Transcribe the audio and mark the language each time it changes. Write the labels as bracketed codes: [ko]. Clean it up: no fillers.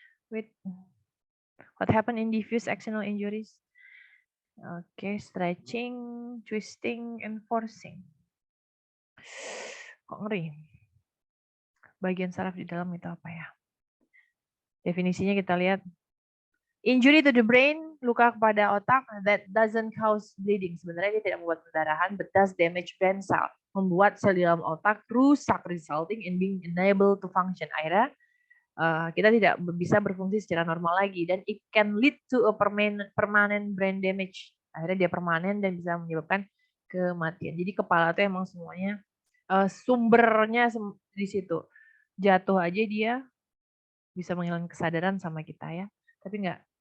[en] Wait, what happened in diffuse axonal injuries? Oke, stretching, twisting, and forcing. [id] Kok ngeri? Bagian saraf di dalam itu apa ya? Definisinya kita lihat. [en] Injury to the brain, [id] luka kepada otak [en] that doesn't cause bleeding. [id] Sebenarnya dia tidak membuat pendarahan, [en] but does damage brain cell. [id] Membuat sel di dalam otak rusak, [en] resulting in being unable to function. [id] Akhirnya kita tidak bisa berfungsi secara normal lagi. [en] Dan it can lead to a permanent brain damage. [id] Akhirnya dia permanen dan bisa menyebabkan kematian. Jadi kepala itu emang semuanya sumbernya di situ. Jatuh aja dia bisa menghilangkan kesadaran sama kita ya. Tapi enggak.